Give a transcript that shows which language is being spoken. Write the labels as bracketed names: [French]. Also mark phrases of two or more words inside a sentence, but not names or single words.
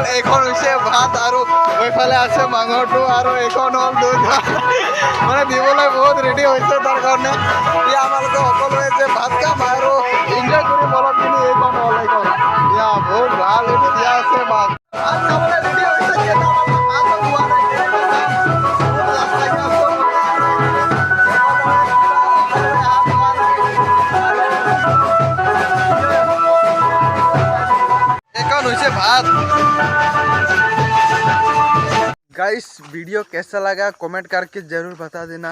[Assamese] এইখন হৈছে ভাত আৰু এইফালে আছে মাংসটো আৰু এইখন হ'ল দুধ মানে দিবলৈ বহুত ৰেডি হৈছে। তাৰ কাৰণে এতিয়া আমালোকে সকলোৱে যে ভাত খাম আৰু এনজয় কৰিম অলপখিনি। এইখন হ'ল এইখন এতিয়া বহুত ভাল দিয়া আছে ভাত খাবলৈ ৰেডি হৈছে। [Hindi] भात गाइस, वीडियो कैसा लगा कमेंट करके ज़रूर बता देना।